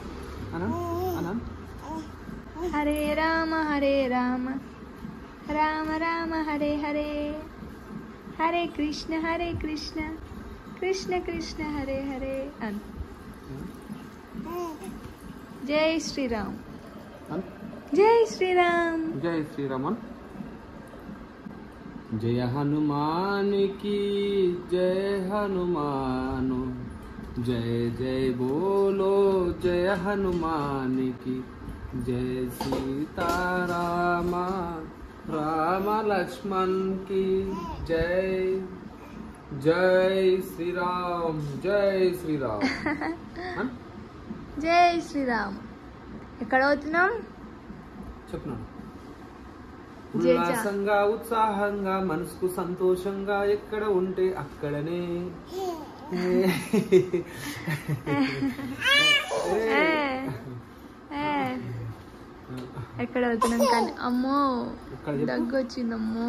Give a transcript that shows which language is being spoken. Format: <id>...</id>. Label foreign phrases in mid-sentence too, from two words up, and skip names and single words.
<te>హరే రామ రామ రామ హరే హరే, హరే కృష్ణ కృష్ణ కృష్ణ హరే హరే. జై శ్రీరామ్. జై శ్రీరామ్.</te> <hi>జై శ్రీరామన్. జయ హనుమాన్ की जय हनुमान, जय जय बोलो जय हनुमान की जय। सीताराम राम लक्ष्मण की जय। जय श्री राम. जय श्री राम.</hi> <te>జై శ్రీరామ్. ఎక్కడ అవుతున్నాం చెప్తున్నాను. ఉల్లాసంగా ఉత్సాహంగా మనసుకు సంతోషంగా ఎక్కడ ఉంటే అక్కడనే. ఎక్కడ అవుతున్నాం కానీ అమ్మో దగ్గు వచ్చిందమ్మో.</te>